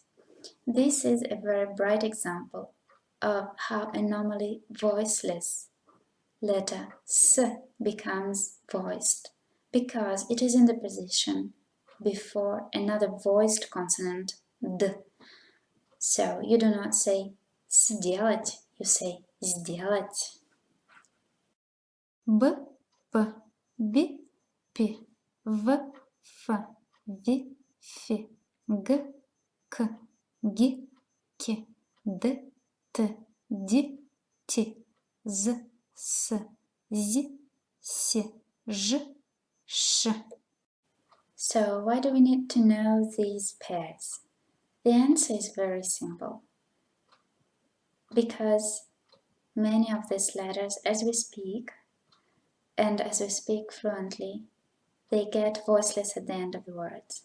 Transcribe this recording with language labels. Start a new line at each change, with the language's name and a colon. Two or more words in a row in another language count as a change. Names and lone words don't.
English: This is a very bright example of how a normally voiceless letter S becomes voiced, because it is in the position before another voiced consonant D. So you do not say сделать, you say сделать.
Russian: Б, П, Би, Пи, В, Ф, Ви, Фи, Г, К, Ги, Ки, Д, Т, Ди, Ти, З, С, Зи, Си, Ж, Ш.
English: So why do we need to know these pairs? The answer is very simple. Because many of these letters, as we speak fluently, they get voiceless at the end of the words.